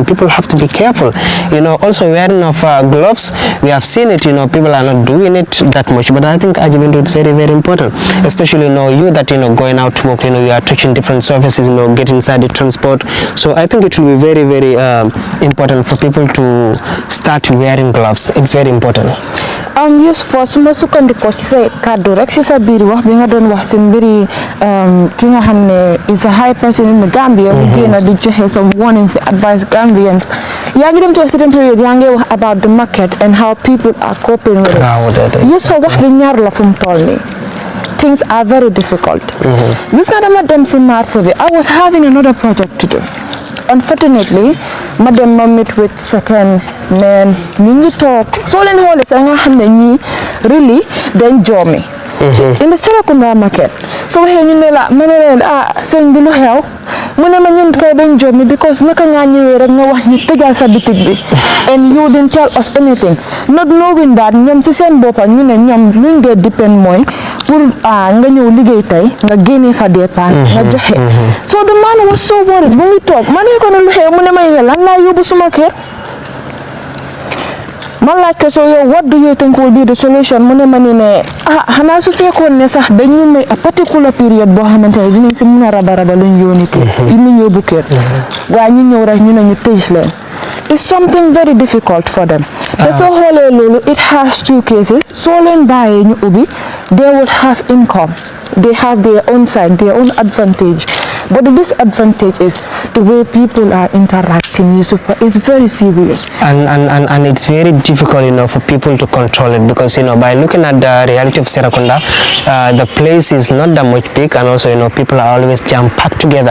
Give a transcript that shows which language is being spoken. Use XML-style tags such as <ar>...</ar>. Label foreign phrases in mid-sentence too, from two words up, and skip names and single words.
<en>People have to be careful. Also wearing of gloves, we have seen it, people are not doing it that much. But I think, Ajibuntu, it's very, very important. Especially, you that, going out to work, you are touching different surfaces, get inside the transport. So I think it will be very, very important for people to start wearing gloves. It's very important.</en> <wo>Yes, for suma sukandiko ci say cadeau rek ci sa biir wax bi nga doon wax ci mbiri ki nga xamne</wo> <en>is a high person in the Gambia</en> <wo>mu gëna di joxe</wo> <en>some warnings advice Gambians</en> <wo>yaa ngi dem</wo> <en>to a certain period</en> <wo>yaa ngi wax</wo> <en>about the market and how people are coping with it.</en> <wo>You so wax bi ñaar la fu mu toll nii.</wo> <en>Things are very difficult.</en> <wo>Gis nga dama dem ci marché bi,</wo> <en>I was having another project to do.</en> <wo>Unfortunately, madam ma</wo> <en>meet with certain men</en> <wo>ñu ngi toog soo leen xoolee sax nga xam ne ñii really dañ joomi</wo> <en>in the Serekunda market</en> <wo>so waxee ñu ne la ma ne leen sëñ bi lu xew mu ne ma ñun kay dañ joomi because naka nga ñëwee rek nga wax ñu tëjal sa bitig bi</wo> <en>and you didn't tell us anything, not knowing that</en> <wo>ñoom si seen boppa ñu ne ñoom luñ dee depend mooy pour nga ñëw liggéey tey nga génnee fa dépense nga joxe.</wo> <en>So the man was so worried</en> <wo>mu ngi toog ma ne ko ne lu xew mu ne ma lan laa yóbbu suma kër. Man laaj ko so yow</wo> <en>what do you think will be the solution</en> <wo>mu ne ma ni ne xanaa su fekkoon ne sax dañu may</wo> <en>a particular period</en> <wo>boo xamante ne dinañ si mun a raba luñ yóoni kër ñu yóbbu kër waaye ñu ñëw rek ñu ne ñu tëj leen.</wo> <en>It's something very difficult for them.</en> <wo>Te soo xoolee loolu</wo> <en>it has two cases.</en> <wo>Soo leen bàyyee ñu ubbi</wo> <en>they would have income. They have their own side, their own advantage. But the disadvantage is the way people are interacting is very serious. And it's very difficult, for people to control it because, by looking at the reality of Serekunda, the place is not that much big, and also, people are always jam-packed together.</en>